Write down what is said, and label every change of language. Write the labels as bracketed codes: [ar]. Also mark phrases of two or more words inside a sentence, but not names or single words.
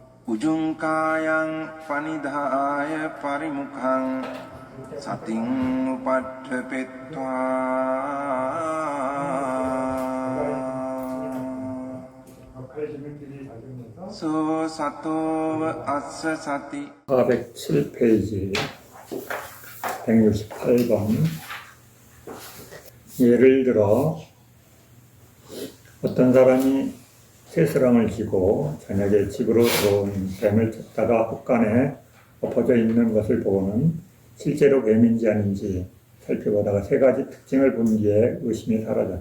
[pi] උජුංකායං පනිදාය පරිමුඛං සතින් උපට්ඨපෙත්වා සෝ සතෝව අස්ස සති [ko] 407페이지 168번. 예를 들어 어떤 사람이 새스랑을 쥐고 저녁에 집으로 들어온 뱀을 쫓다가 혹간에 엎어져 있는 것을 보고는 실제로 뱀인지 아닌지 살펴보다가 세 가지 특징을 본 뒤에 의심이 사라졌다.